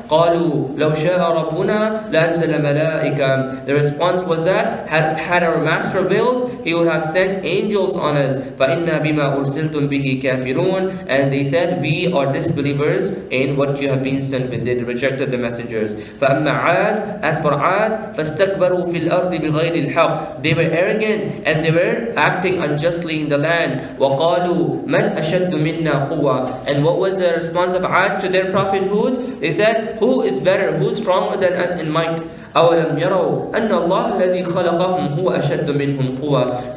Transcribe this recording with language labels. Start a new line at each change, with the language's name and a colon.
Arabic: قَالُوا لَوْ شَاءَ رَبُّنَا لَأَنزَلَ مَلَائِكَةً.
English: The response was that, had our master willed, he would have sent angels on us.
Arabic: فَإِنَّا بِمَا أُرْسِلْتُمْ بِهِ كَافِرُونَ.
English: And they said, we are disbelievers in what you have been sent with. They rejected the messengers.
Arabic: فَأَمَّا عَادٍ.
English: As for Ad,
Arabic: فَاسْتَكْبَرُوا فِي الْأَرْضِ بِغَيْرِ الْحَقِّ.
English: They were arrogant and they were acting unjustly in the land.
Arabic: وَقَالُوا مَنْ أَشَدُّ مِنَّا قُوَّةً.
English: And what was the response of Ad to their prophet Hud? They said, who is better, who is stronger than us in might?
Arabic: أَوَلَمْ يَرَوْا أَنَّ اللَّهَ الَّذِي خَلَقَهُمْ هُوَ أَشَدُّ مِنْهُمْ قُوَّةً.